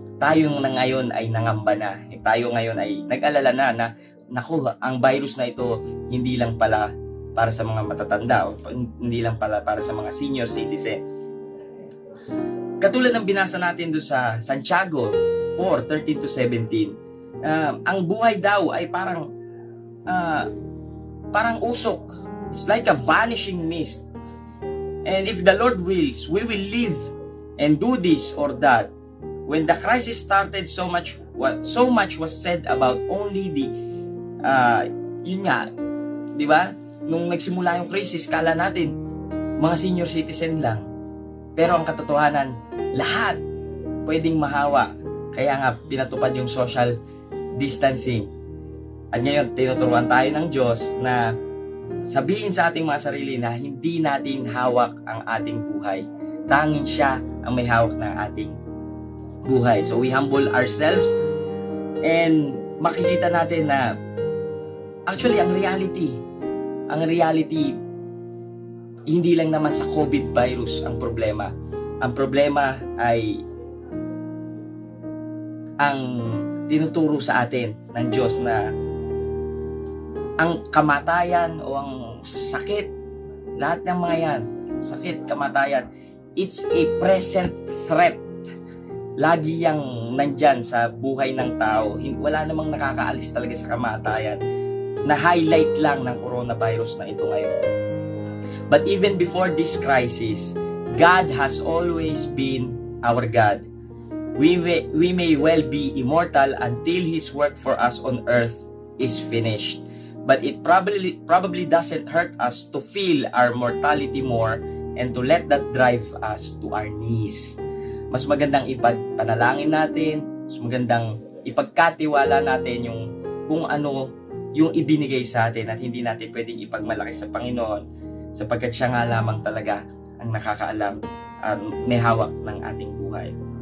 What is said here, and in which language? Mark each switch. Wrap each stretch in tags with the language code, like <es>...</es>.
<tl>Tayo na ngayon ay nangamba na. Tayo ngayon ay nag-alala na naku, ang virus na ito hindi lang pala para sa mga matatanda o hindi lang pala para sa mga senior citizen. Katulad ng binasa natin doon sa Santiago 4:13-17, ang buhay daw ay parang usok.</tl> <en>It's like a vanishing mist. And if the Lord wills, we will live and do this or that. When the crisis started, so much was said about only the</en> <tl>yun nga, di ba? Nung nagsimula yung crisis, kala natin mga senior citizen lang. Pero ang katotohanan, lahat pwedeng mahawa. Kaya nga pinatupad yung social distancing. At ngayon, tinuturuan tayo ng Diyos na sabihin sa ating mga sarili na hindi natin hawak ang ating buhay. Tanging siya ang may hawak ng ating buhay.</tl> <en>So we humble ourselves</en> <tl>and makikita natin na actually ang reality hindi lang naman sa COVID virus ang problema. Ang problema ay ang tinuturo sa atin ng Diyos na ang kamatayan o ang sakit, lahat ng mga yan, sakit, kamatayan,</tl> <en>it's a present threat.</en> <tl>Lagi yang nandyan sa buhay ng tao. Wala namang nakakaalis talaga sa kamatayan. Na-highlight lang ng coronavirus na ito ngayon.</tl> <en>But even before this crisis, God has always been our God. We may well be immortal until His work for us on earth is finished. But it probably doesn't hurt us to feel our mortality more and to let that drive us to our knees.</en> <tl>Mas magandang ipagpanalangin natin, mas magandang ipagkatiwala natin yung kung ano yung ibinigay sa atin at hindi natin pwedeng ipagmalaki sa Panginoon sapagkat siya nga lamang talaga ang nakakaalam at may hawak ng ating buhay.</tl>